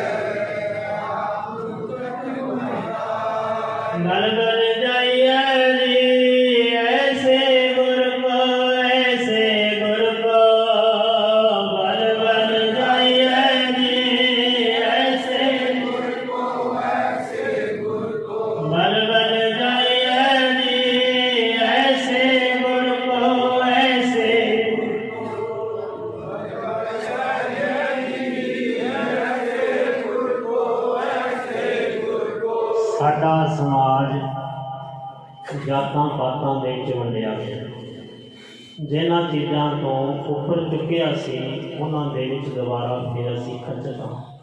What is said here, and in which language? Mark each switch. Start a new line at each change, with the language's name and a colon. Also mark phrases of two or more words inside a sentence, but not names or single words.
Hindi: बल बल जाइए जी, ऐसे गुर को, ऐसे गुर को। बल बल जाइए जी, ऐसे गुर को, ऐसे गुर को। बल बल जाइए जी, ऐसे गुर को, ऐसे
Punjabi: ਸਾਡਾ ਸਮਾਜ ਜਾਤਾਂ ਪਾਤਾਂ ਦੇ ਵਿੱਚ ਵੰਡਿਆ ਗਿਆ। ਜਿਨ੍ਹਾਂ ਚੀਜ਼ਾਂ ਤੋਂ ਉੱਪਰ ਚੁੱਕਿਆ ਸੀ ਉਹਨਾਂ ਦੇ ਵਿੱਚ ਦੁਬਾਰਾ ਫਿਰ ਅਸੀਂ ਖੱਚਤ ਹਾਂ।